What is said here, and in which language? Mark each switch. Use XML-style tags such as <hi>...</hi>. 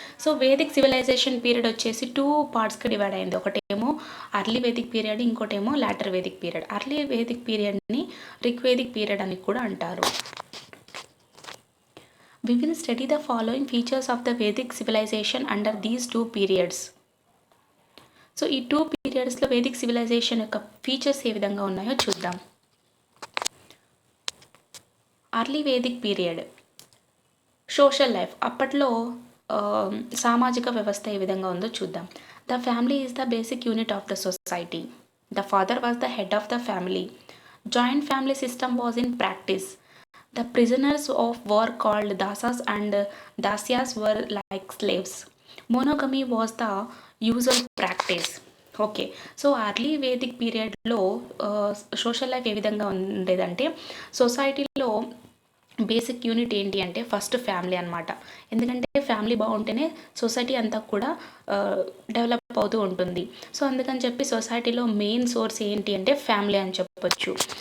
<te>So Vedic civilisation period వచ్చేసి 2 పార్ట్స్కి divide అయింది. ఒకటేమో అర్లీ వేదిక్ పీరియడ్, ఇంకోటేమో later Vedic period. Early Vedic పీరియడ్ని Rigvedic period అని కూడా అంటారు. We will study the following features of the Vedic civilization under these two periods. So ఈ 2 పీరియడ్స్లో Vedic civilisation యొక్క features ఏ విధంగా ఉన్నాయో చూద్దాం. Early Vedic period social life. అప్పట్లో సామాజిక వ్యవస్థ ఏ విధంగా ఉందో చూద్దాం.</te> <en>The family is the basic unit of the society. The father was the head of the family. Joint family system was in practice. The prisoners of war called dasas and dasyas were like slaves. Monogamy was the usual practice. Okay.</en> <te>So early Vedic పీరియడ్లో social life ఏ విధంగా ఉండేదంటే సొసైటీలో basic unit ఏంటి అంటే first family అనమాట. ఎందుకంటే family బాగుంటేనే society అంతా కూడా డెవలప్ అవుతూ ఉంటుంది. సో అందుకని చెప్పి సొసైటీలో మెయిన్ సోర్స్ ఏంటి అంటే ఫ్యామిలీ అని చెప్పొచ్చు.</te>